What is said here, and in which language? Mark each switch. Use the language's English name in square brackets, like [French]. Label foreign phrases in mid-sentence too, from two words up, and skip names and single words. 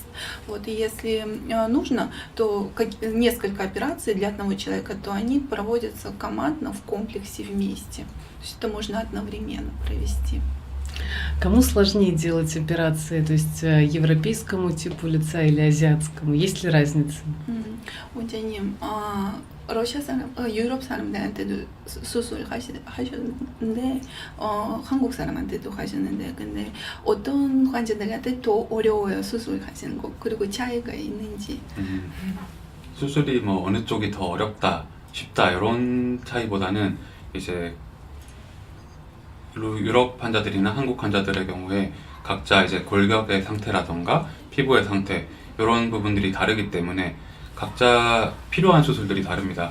[Russian] И если нужно, то несколько операций для одного человека, то они проводятся командно в комплексе вместе. То есть это можно одновременно провести. Кому сложнее делать операции, то есть европейскому типу лица или азиатскому? Есть ли разница? [Korean] 원장님, 유럽 사람들한테도 수술 하셨는데, 한국 사람한테도 하셨는데, 근데 어떤 환자들한테 더 어려워요, 수술 하시는 거? 그리고 차이가 있는지? 수술이 어느 쪽이 더 어렵다, 쉽다 이런 차이보다는 이제 유럽 환자들이나 한국 환자들의 경우에 각자 이제 골격의 상태라던가 피부의 상태 이런 부분들이 다르기 때문에 각자 필요한 수술들이 다릅니다.